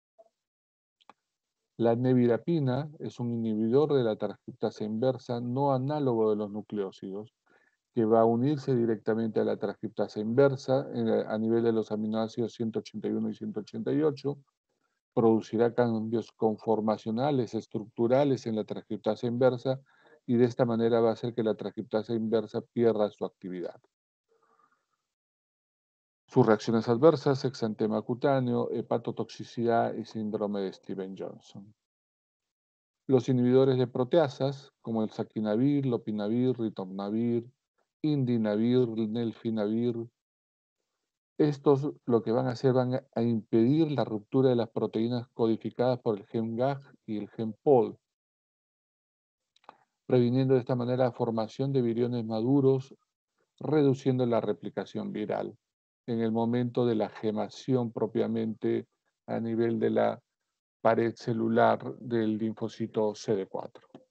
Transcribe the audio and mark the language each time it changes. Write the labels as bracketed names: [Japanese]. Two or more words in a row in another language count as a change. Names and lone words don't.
[Spanish] La nevirapina es un inhibidor de la transcriptasa inversa no análogo de los nucleósidos que va a unirse directamente a la transcriptasa inversa a nivel de los aminoácidos 181 y 188, producirá cambios conformacionales, estructurales en la transcriptasa inversa y de esta manera va a hacer que la transcriptasa inversa pierda su actividad. Sus reacciones adversas, exantema cutáneo, hepatotoxicidad y síndrome de Steven-Johnson. Los inhibidores de proteasas, como el saquinavir, lopinavir, ritonavir, indinavir, nelfinavir, estos lo que van a hacer van a impedir la ruptura de las proteínas codificadas por el gen GAG y el gen POL, previniendo de esta manera la formación de viriones maduros, reduciendo la replicación viral en el momento de la gemación propiamente a nivel de la pared celular del linfocito CD4.